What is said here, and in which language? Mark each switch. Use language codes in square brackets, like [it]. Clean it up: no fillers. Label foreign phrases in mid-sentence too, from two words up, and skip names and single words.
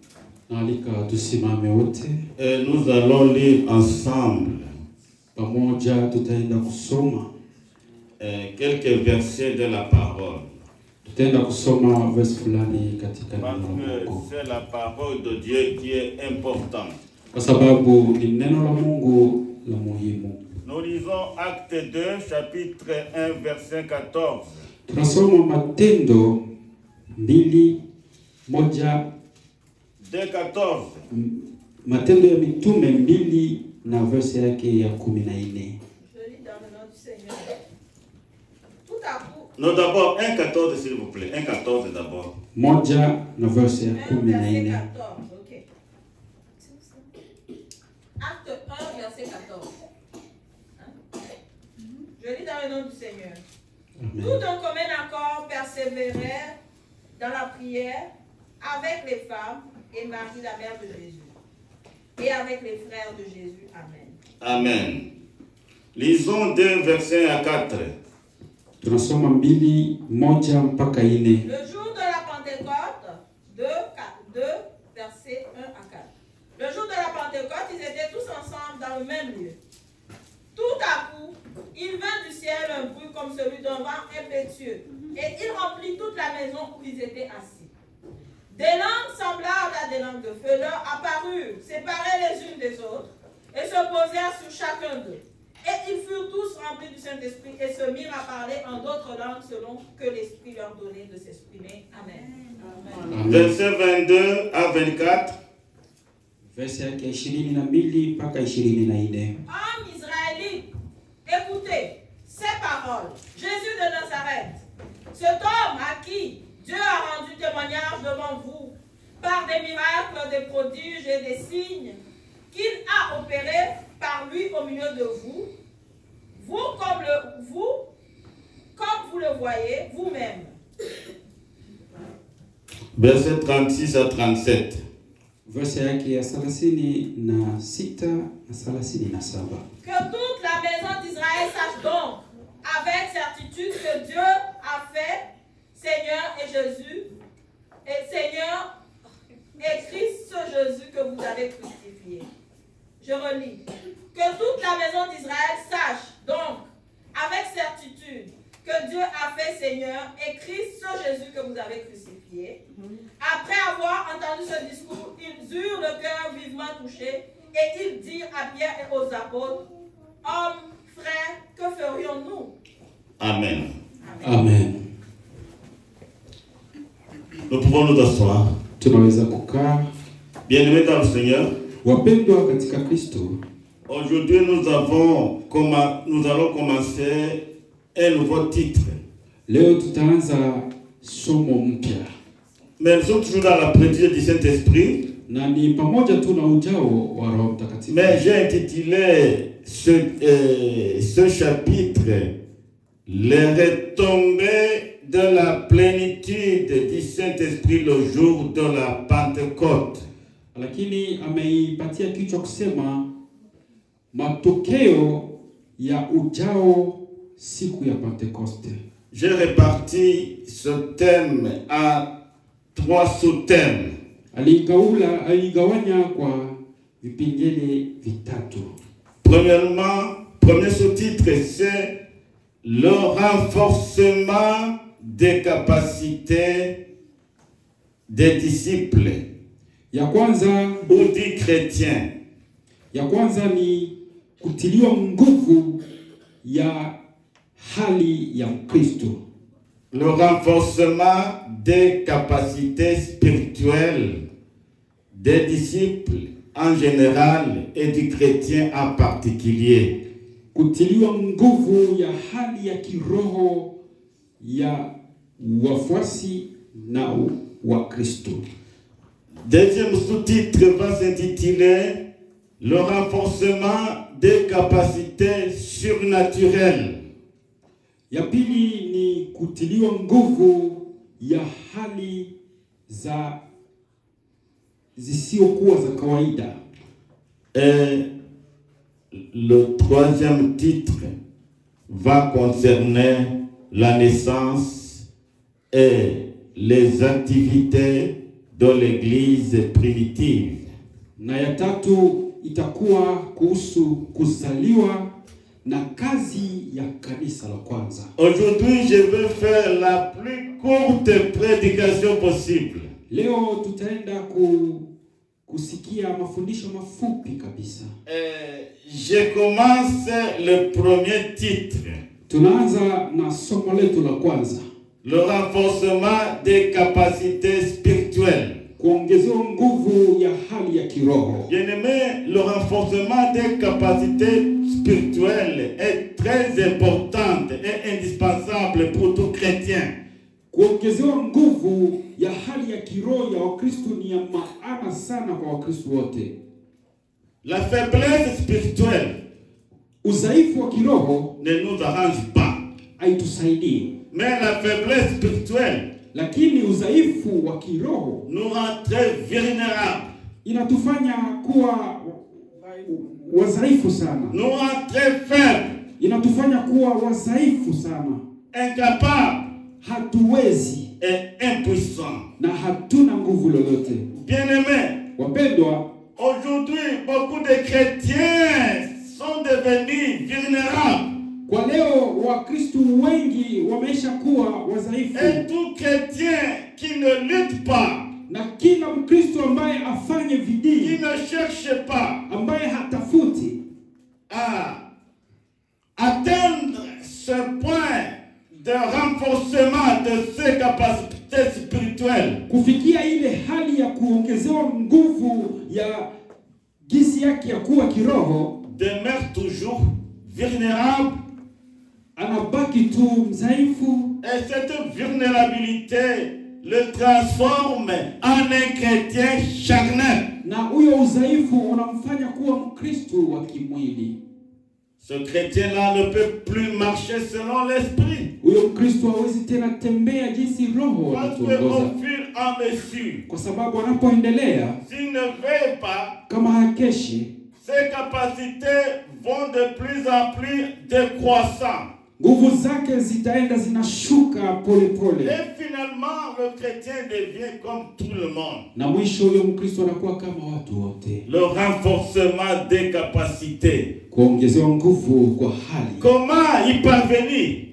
[fr] Et nous allons lire ensemble quelques versets de la parole. Parce que c'est la parole de Dieu qui est importante. Nous lisons Acte 2, chapitre 1, verset 14. [sw] Tunasoma Matendo 2:1. 2:14. Matendo ya Mitume 2 na verse yake ya 14. [fr] Je lis dans le nom du Seigneur. Tout à coup. Non, d'abord 1:14 s'il vous plaît. 1:14 d'abord. [sw] Moja na verse ya 14. [fr] Verset 14. OK. Acte 1 verset 14. Hein? Je lis dans le nom du Seigneur. Tout d'un commun accord persévérèrent dans la prière avec les femmes et Marie, la mère de Jésus, et avec les frères de Jésus. Amen. Amen. Lisons 2 versets à 4. [sw] Tunasoma 2:1 mpaka 4. [fr] Le jour de la Pentecôte, 2 versets 1 à 4. Le jour de la Pentecôte, ils étaient tous ensemble dans le même lieu. Tout à coup, il vint du ciel un bruit comme celui d'un vent impétueux, et il remplit toute la maison où ils étaient assis. Des langues semblables à des langues de feu leur apparurent, séparées les unes des autres, et se posèrent sur chacun d'eux. Et ils furent tous remplis du Saint-Esprit et se mirent à parler en d'autres langues selon que l'Esprit leur donnait de s'exprimer. Amen. Amen. Verset 22 à 24. [sw] Verse yake 22 mpaka 24. [fr] Hommes israélites, écoutez ces paroles. Jésus de Nazareth, cet homme à qui Dieu a rendu témoignage devant vous par des miracles, des prodiges et des signes qu'il a opérés par lui au milieu de vous, comme vous le voyez vous-même. Verset 36 à 37. [sw] Verse yake ya 36 na 37. [fr] Que toute la maison d'Israël sache donc avec certitude que Dieu a fait Seigneur et Jésus, et Seigneur et Christ ce Jésus que vous avez crucifié. Je relis. Que toute la maison d'Israël sache donc avec certitude que Dieu a fait Seigneur et Christ ce Jésus que vous avez crucifié. Après avoir entendu ce discours, ils eurent le cœur vivement touché et ils dirent à Pierre et aux apôtres, hommes, frères, que ferions-nous? Amen. Amen. Amen. Nous pouvons nous asseoir. [sw] Tunaweza kukaa. [fr] Bien-aimés dans le Seigneur. [sw] Wapendwa katika Kristo. [fr] Aujourd'hui nous allons commencer un nouveau titre. [sw] Leo tutaanza somo mpya. [fr] Mais nous sommes toujours dans la plénitude du Saint-Esprit. [sw] Na ni pamoja tu na ujao wa Roho Mtakatifu. [fr] Mais j'ai intitulé ce chapitre les retombées de la plénitude du Saint-Esprit le jour de la Pentecôte. [sw] Lakini ameipatia kichwa kusema matokeo ya ujao siku ya Pentecoste. [fr] J'ai réparti ce thème en 3 sous-thèmes. [sw] Aligawanya kwa vipengele vitatu. [fr] Premièrement, premier sous-titre c'est le renforcement des capacités des disciples. [sw] Ya kwanza [fr] ou des chrétiens. [sw] Ya kwanza ni kutiliwa nguvu ya hali ya Mkristo. [fr] Le renforcement des capacités spirituelles des disciples en général et du chrétien en particulier. [sw] Kutiliwa nguvu ya hali ya kiroho ya wafuasi na wa Kristo. [fr] Deuxième sous-titre va s'intituler le renforcement des capacités surnaturelles. [sw] Ya pili ni kutiliwa nguvu ya hali za zisiokuwa za kawaida. [fr] Et le troisième titre va concerner la naissance et les activités de l'église primitive. [sw] Na ya tatu itakuwa kuhusu kuzaliwa na kazi ya kanisa la kwanza. [fr] Aujourd'hui, je vais faire la plus courte prédication possible. [sw] Leo tutaenda kusikia mafundisho mafupi kabisa. [fr] Je commence le premier titre. [sw] Tunaanza na somo letu la kwanza. [fr] Le renforcement des capacités spirituelles. [sw] Kuongezewa nguvu ya hali ya kiroho. [fr] Bien-aimé, le renforcement des capacités spirituelles est très important et indispensable pour tout chrétien. [sw] Kuongezewa nguvu ya hali ya kiroho ya Wakristo ni ya maana sana kwa Wakristo wote. [fr] La faiblesse spirituelle, [sw] udhaifu wa kiroho, [fr] ne nous arrange pas. [sw] Haitusaidii. [fr] Mais la faiblesse spirituelle, [sw] lakini udhaifu wa kiroho, [fr] nous rend très vulnérables. [sw] Inatufanya kuwa wadhaifu sana. [fr] Nous rend très faibles. [sw] Inatufanya kuwa wadhaifu sana. [fr] Incapables. [sw] Hatuwezi. [fr] Et impuissants. [sw] Na hatuna nguvu lolote. [fr] Bien-aimés, [sw] wapendwa, [fr] aujourd'hui beaucoup de chrétiens sont devenus vulnérables. [sw] Kwa leo Wakristo wengi wameisha kuwa wadhaifu. [fr] Et tout chrétien qui ne lutte pas, [sw] na kila Mkristo ambaye afanye bidii, [fr] qui ne cherche pas, [sw] ambaye hatafuti [fr] à atteindre ce point de renforcement de ses capacités spirituelles, [sw] kufikia ile hali ya kuongezewa nguvu ya gisi yake ya kuwa kiroho, [fr] demeure toujours vulnérable. [sw] Anabaki tu mzaifu. [fr] Et cette vulnérabilité le transforme en un chrétien charnel. [sw] Na huyo udhaifu unamfanya kuwa Mkristo wa kimwili. [fr] Ce chrétien-là ne peut plus marcher selon l'esprit. [sw] Huyo Mkristo hawezi tena tembea jinsi roho anatuongoza. [fr] Au fur et à mesure, [sw] kwa sababu anapoendelea, [fr] s'il ne veille pas, [sw] kama hakeshi, [fr] ses capacités vont de plus en plus décroissant. [sw] Nguvu zake zitaenda zinashuka pole pole. [fr] Et finalement le chrétien devient comme tout le monde. [sw] Na mwisho huyo Mkristo anakuwa kama watu wote. [fr] Le renforcement des capacités. [sw] Kuongezewa nguvu kwa hali. [fr] Comment y parvenir?